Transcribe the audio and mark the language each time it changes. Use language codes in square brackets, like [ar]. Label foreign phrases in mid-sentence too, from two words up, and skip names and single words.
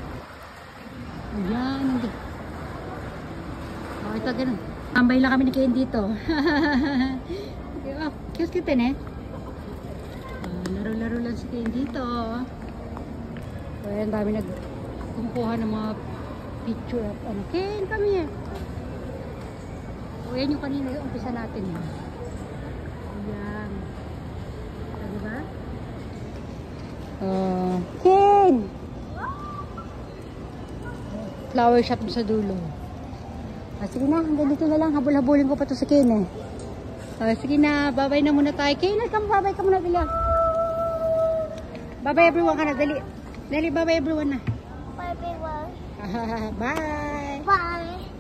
[tl] Ayan. O, ito ganun. Tambay lang kami ni Ken dito. Oh, cute kita eh. Laro-laro lang si Ken dito. Ayan, dami nagkumukuha ng mga [en] picture of [tl] ano. [en] Ken, come here. [tl] O, yan yung kanina yung umpisa natin. Ayan. So, diba? Ken! Flower shop sa dulo. Ah, sige na, hanggang dito na lang. Habol-habulin ko pa to sa Ken eh. Sige na, bye-bye na muna tayo. Ken, bye-bye ka muna bila. [en] Bye-bye everyone [tl] ka na, dali. Dali, [en] bye-bye everyone na. Bye everyone. Bye! Bye!